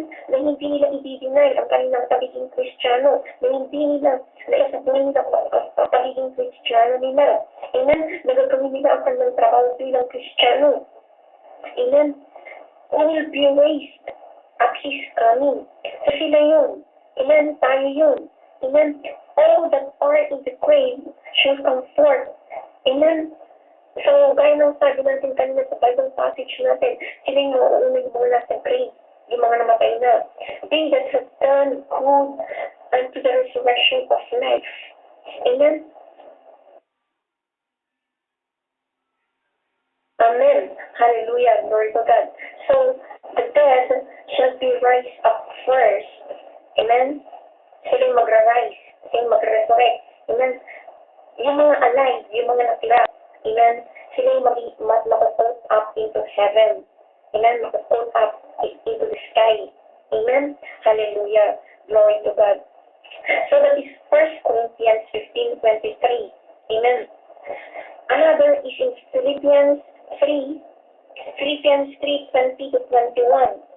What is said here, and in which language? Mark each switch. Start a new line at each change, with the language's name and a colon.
Filipino: na hindi nila i-deny ang kanilang pagiging Kristiyano, na hindi nila naisabuhin nila ang pagiging Kristiyano nila. Amen? Nagagawin nila ang kanilang trabaho bilang Kristiyano. Amen?
English: Who will be raised at His coming.
Filipino: So sila yun. Amen? Tayo yun. Amen?
English: All that are in the grave shall come forth. Amen?
Filipino: So, gaya ng sabi natin kanina sa Bible passage natin, sila yung mauunay mula sa grave, yung mga namatay na.
English: They that have done good unto the resurrection of life. Amen? Amen. Hallelujah. Glory to God. So, the dead shall be raised up first. Amen?
Filipino: Sila yung magra-rise. Sila yung magre-resurrect. Amen? Yung mga alive, yung mga natira. Amen? Sila yung mag-float up into heaven. Amen? Mag-float up into the sky.
English: Amen? Hallelujah. Glory to God. So that is 1 Corinthians 15:23. Amen? Another is in Philippians 3:20 to 21.